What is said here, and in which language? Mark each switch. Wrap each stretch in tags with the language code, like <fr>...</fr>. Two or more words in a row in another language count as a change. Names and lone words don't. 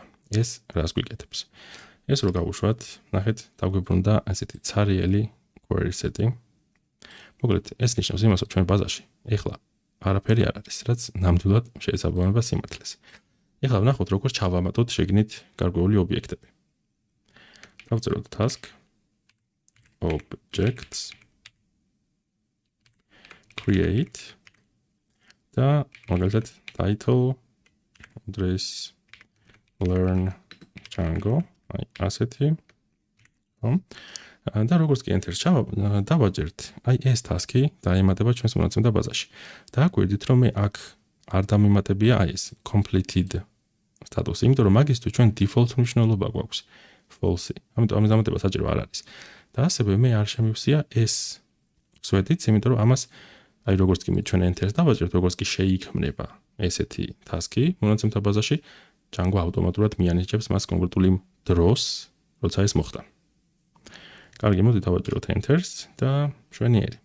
<ka>ეს რას გვიკეთებს? ეს რო გავუშვათ, ნახეთ, დაგვიბრუნდა ასეთი ცარიელი</ka> <en>query set-</en> <ka>ი. მოკლედ, ეს ნიშნავს იმას, რომ ჩვენ ბაზაში ეხლა არაფერი არ არის, რაც ნამდვილად შეესაბამება სიმართლეს. ეხლა ვნახოთ, როგორ ჩავამატოთ შეგნით გარკვეული ობიექტები. დავწეროთ</ka> <en>task objects create</en> <ka>და მაგალითად</ka> <en>title address learn Django</en> <ka>აი ასეთი ხო და როგორც კი enter-ს დავაჯერთ აი ეს task-ი დაემატება ჩვენს მონაცემთა ბაზაში და აკვირდით რომ მე აქ არ დამემატებია აი ეს</ka> <en>completed status</en> <ka>იმიტომ რომ მაგისთვის ჩვენ default მნიშვნელობა გვაქვს false ამიტომ ამის დამატება საჭირო არ არის და ასევე მე არ შემივსია ეს ვსვეთით იმიტომ რომ ამას აი როგორც კი მე ჩვენ enter-ს დავაჯერთ როგორც კი შეიქმნება ესეთი task-ი მონაცემთა ბაზაში Django ავტომატურად მიანიჭებს მას კონკრეტული დროს როცა ეს მოხდა კარგი, მოდი დავაჭიროთ enter-ს და შვენიერი.</ka>